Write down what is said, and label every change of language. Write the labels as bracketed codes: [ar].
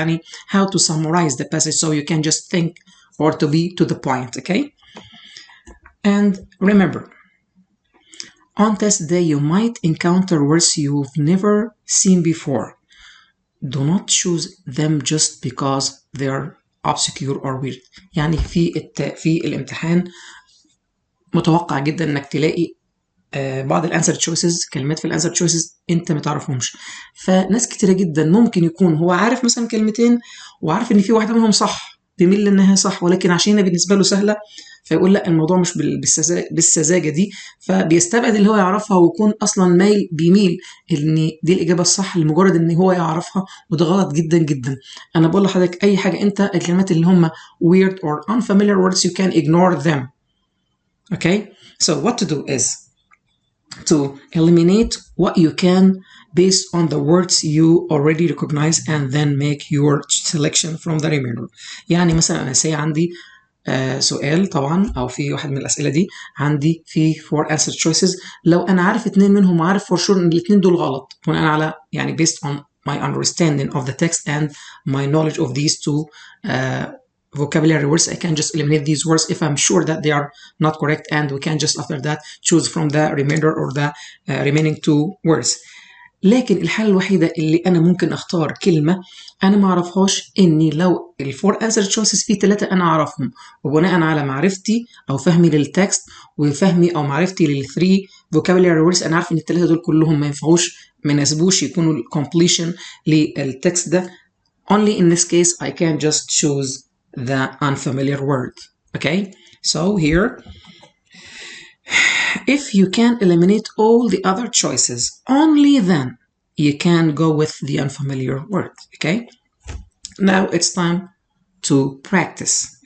[en] Yani how to summarize the passage so you can just think or to be to the point. Okay. And remember, on test day you might encounter words you've never seen before. Do not choose them just because they are obscure or weird. [ar] يعني في الامتحان متوقع جدا انك تلاقي بعض الانسر تشويسز، كلمات في الانسر تشويسز انت ما تعرفهمش. فناس كتيره جدا ممكن يكون هو عارف مثلا كلمتين وعارف ان في واحده منهم صح، بيميل انها صح، ولكن عشان بالنسبه له سهله فيقول لا الموضوع مش بالسذاجه دي، فبيستبعد اللي هو يعرفها ويكون اصلا بيميل ان دي الاجابه الصح لمجرد ان هو يعرفها، وده غلط جدا جدا. انا بقول لحضرتك اي حاجه انت الكلمات اللي هم [en] weird or unfamiliar words you can ignore them. Okay, so what to do is to eliminate what you can based on the words you already recognize and then make your selection from the remainder. [ar] يعني مثلا انا عندي سؤال طبعا او في واحد من الاسئله دي عندي في [en] 4 answer choices، [ar] لو انا عارف 2 منهم وعارف [en] for sure [ar] ان الاثنين دول غلط بناء على يعني [en] based on my understanding of the text and my knowledge of these two vocabulary words, I can just eliminate these words if I'm sure that they are not correct, and we can just after that choose from the remainder or the remaining 2 words. [ar] لكن الحالة الوحيدة اللي أنا ممكن أختار كلمة أنا ما أعرفهاش إني لو الفور أنسر تشويسز في 3 أنا أعرفهم، وبناء على معرفتي أو فهمي للتكست وفهمي أو معرفتي لل3 vocabulary words أنا عارف إن ال3 دول كلهم ما ينفعوش ما يناسبوش يكونوا completion للتكست ده. [en] Only in this case I can just choose the unfamiliar word. Okay, so here if you can eliminate all the other choices, only then you can go with the unfamiliar word. Okay, now it's time to practice.